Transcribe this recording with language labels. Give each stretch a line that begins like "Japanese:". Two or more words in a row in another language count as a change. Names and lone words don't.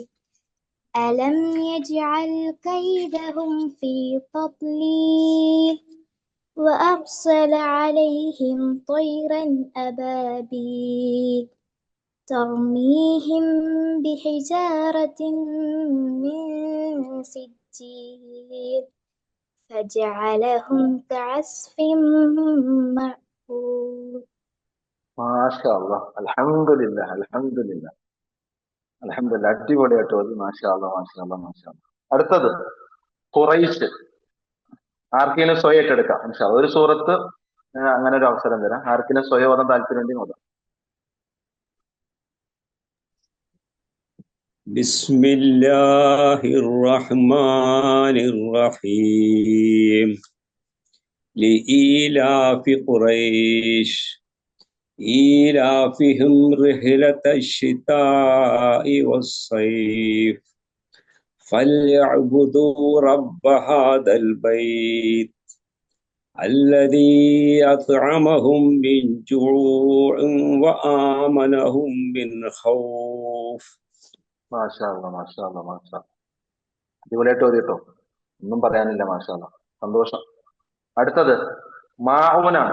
Arabic: ألم يجعل كيدهم في تضليل وأرسل عليهم طيرا أبابيل ترميهم بحجارة من سجيل فجعلهم كعصف مأكول. ما شاء الله. الحمد لله، الحمد لله، الحمد لله.
Malayalam: അടിപൊളിയായിട്ട് മതി.
Arabic: ما شاء الله، ما شاء الله، ما شاء الله.
Malayalam: അടുത്തത് ഖുറൈശ്. ആർക്കെങ്കിലും സ്വയം എടുക്കാം
Arabic: إن شاء الله.
Malayalam: ഒരു സൂറത്ത് അങ്ങനെ ഒരു അവസരം തരാം. ആർക്കെങ്കിലും സ്വയം ഓതാൻ താല്പര്യം ഉണ്ടെങ്കിൽ ഓതാം.
Arabic: بسم الله الرحمن الرحيم لإيلاف قريش إيلافهم رحلة الشتاء والصيف فليعبدوا رب هذا البيت الذي أطعمهم من جوع وآمنهم من خوف. ما شاء الله، ما شاء الله، ما شاء.
Malayalam: അടിപൊളിയായിട്ട് ഓതിട്ടോ, ഒന്നും പറയാനില്ല.
Arabic: ما شاء الله,
Malayalam: സന്തോഷം. അടുത്തത് മാഊനാണ്.